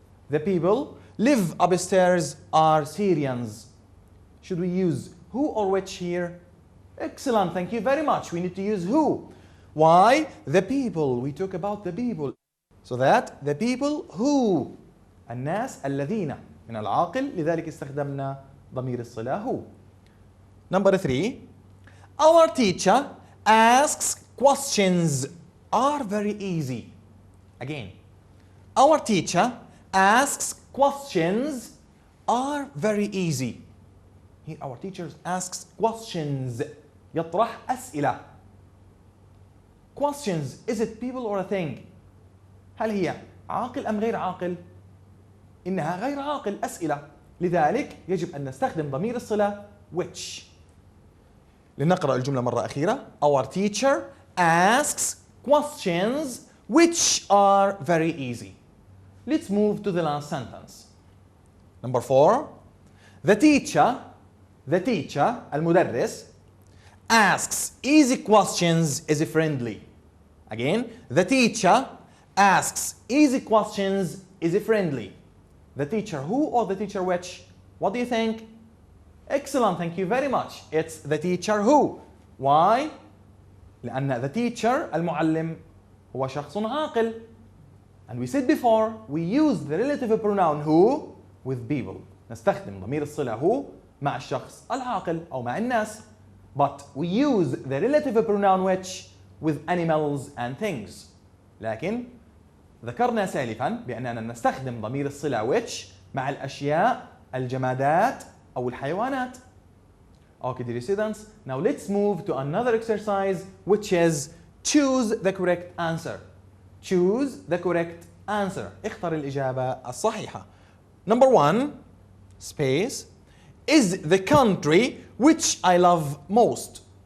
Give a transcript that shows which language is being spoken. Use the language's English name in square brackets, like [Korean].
[English] The people live upstairs are Syrians. Should we use who or which here? Excellent, thank you very much. We need to use who. Why? The people. We talk about the people. So that the people who. [Arabic] الناس الذين من العاقل, لذلك استخدمنا ضمير الصلة who. [English] Number 3. Our teacher asks questions are very easy. Again. Our teacher asks questions are very easy. Here our teacher asks questions. [Arabic] يطرح أسئلة. [English] Questions, is it people or a thing? [Arabic] هل هي عاقل أم غير عاقل؟ إنها غير عاقل، أسئلة. لذلك يجب أن نستخدم ضمير الصلة which. لنقرأ الجملة مرة أخيرة. [English] Our teacher asks questions which are very easy. Let's move to the last sentence. Number 4. The teacher, المدرس, asks easy questions is friendly. Again, the teacher asks easy questions is friendly. The teacher who or the teacher which? What do you think? Excellent, thank you very much. It's the teacher who. Why? [Arabic] لأن the teacher, المعلم, هو شخص عاقل. [English] And we said before, we use the relative pronoun who with people. [Arabic] نستخدم ضمير الصلة who مع الشخص العاقل أو مع الناس. [English] But we use the relative pronoun which with animals and things. [Arabic] لكن ذكرنا سالفا بأننا نستخدم ضمير الصلة which مع الأشياء، الجمادات أو الحيوانات. [English] Okay, dear students, now let's move to another exercise which is choose the correct answer. Choose the correct answer. [Arabic] اختر الإجابة الصحيحة. [English] Number 1, space, is the country which I love most.